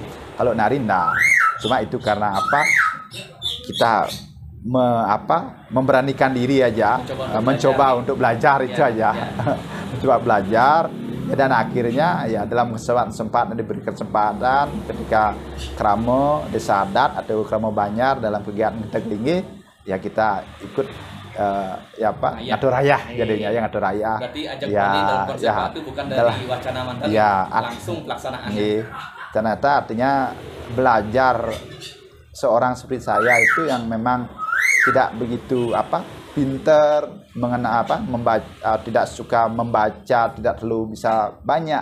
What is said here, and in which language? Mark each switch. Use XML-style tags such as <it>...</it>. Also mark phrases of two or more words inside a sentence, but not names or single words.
<id>Kalau nari enggak. Cuma itu karena kita memberanikan diri aja, mencoba untuk belajar itu aja, mencoba belajar ya, dan akhirnya ya dalam kesempatan diberi kesempatan ketika kramo desa adat atau kramo Banyar dalam kegiatan Teglingi ya kita ikut ngatur raya jadinya ya ngatur raya. Berarti ajak dalam konsep itu bukan dari wacana mantan langsung pelaksanaannya. Ternyata artinya belajar seorang seperti saya itu yang memang tidak begitu pinter tidak suka membaca, tidak terlalu bisa banyak.</id>